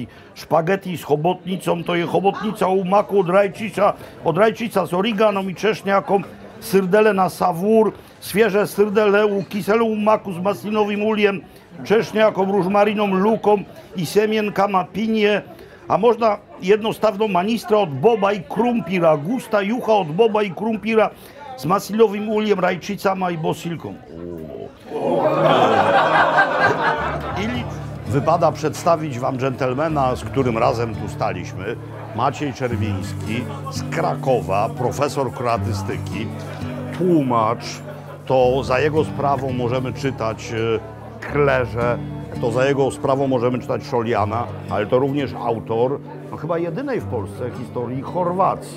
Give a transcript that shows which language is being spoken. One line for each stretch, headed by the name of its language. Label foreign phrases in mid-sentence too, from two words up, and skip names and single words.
Croatian: Špageti s hobotnicom, to je hobotnica u maku od rajčica s origanom i češnjakom, srdele na savur, svježe srdele u kiselovom maku s maslinovim uljem, češnjakom, ružmarinom, lukom i semjenkama pinje, a možda jednostavno manistra od boba i krumpira, gusta juha od boba i krumpira s maslinovim uljem, rajčicama i bosiljkom.
Polish: Ili wypada przedstawić wam dżentelmena, z którym razem tu staliśmy, Maciej Czerwiński z Krakowa, profesor kroatystyki, tłumacz. To za jego sprawą możemy czytać Klerze, to za jego sprawą możemy czytać Szoliana, ale to również autor, no chyba jedynej w Polsce historii Chorwacji.